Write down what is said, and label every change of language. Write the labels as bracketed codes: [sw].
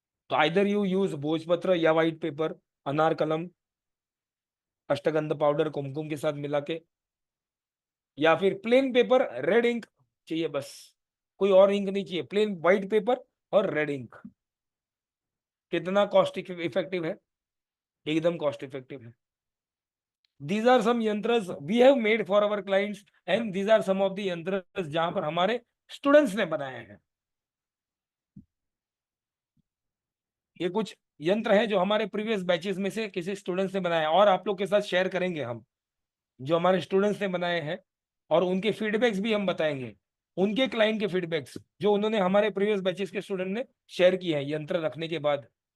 [hi] तो [en] either you use [hi] भोजपत्र या व्हाइट पेपर, अनार कलम, अष्टगंध पाउडर कुमकुम के साथ मिला के, या फिर प्लेन पेपर, रेड इंक चाहिए बस, कोई और इंक नहीं चाहिए, प्लेन व्हाइट पेपर और रेड इंक। कितना कॉस्ट इफेक्टिव है? एकदम कॉस्ट इफेक्टिव है। [en] These are some yantras we have made for our clients and these are some of the yantras [hi] जहां पर हमारे स्टूडेंट्स ने बनाए हैं। ये कुछ यंत्र हैं जो हमारे प्रीवियस बैचेस में से किसी स्टूडेंट्स ने बनाए हैं, और आप लोग के साथ शेयर करेंगे हम जो हमारे स्टूडेंट्स ने बनाए हैं, और उनके फीडबैक्स भी हम बताएंगे, उनके क्लाइंट के फीडबैक्स जो उन्होंने हमारे प्रीवियस बैचेस के स्टूडेंट ने शेयर किए हैं यंत्र रखने के बाद।